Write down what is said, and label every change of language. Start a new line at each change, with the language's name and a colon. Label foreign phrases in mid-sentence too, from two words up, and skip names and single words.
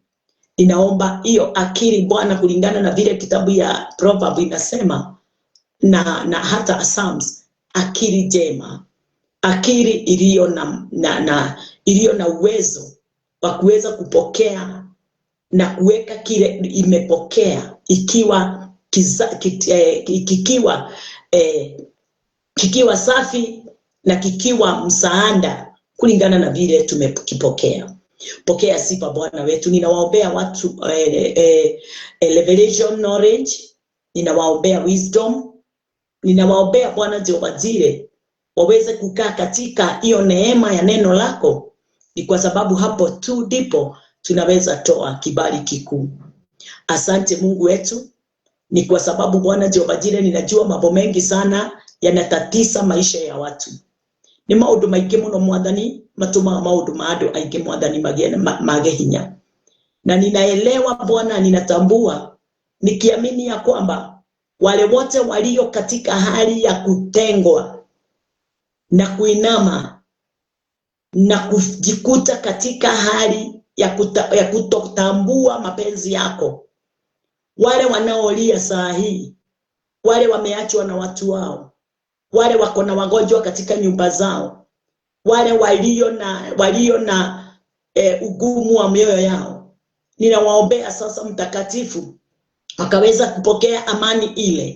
Swahili: Ninaomba hiyo akili Bwana, kulingana na vile kitabu ya Proverbs inasema na hata Psalms, akili jema, akili iliyo na uwezo wa kuweza kupokea na kuweka kile imepokea kikiwa safi na kikiwa msaada kulingana na vile tumekipokea. Pokea sifa Bwana wetu. Ninawaombea watu
English: revelation knowledge,
Swahili: ninawaombea wisdom, ninawaombea Bwana Jehova Jireh waweze kukaa katika hiyo neema ya neno lako. Ni kwa sababu hapo tu ndipo tunaweza toa kibali kikuu. Asante Mungu wetu, ni kwa sababu Bwana Jehova Jireh, ninajua mambo mengi sana yanatatiza maisha ya watu.
Kikuyu: Ni maundu maingi muno Mwathani, matuma maundu ma andu aingi Mwathani mage hinya.
Swahili: Na ninaelewa Bwana, ninatambua nikiamini ya kwamba wale wote walio katika hali ya kutengwa na kuinama na kujikuta katika hali ya kutotambua mapenzi yako, wale wanaolia saa hii, wale wameachwa na watu wao, wale wako na wagonjwa katika nyumba zao, wale walio na ugumu wa mioyo yao, ninawaombea sasa mtakatifu wakaweza kupokea amani ile.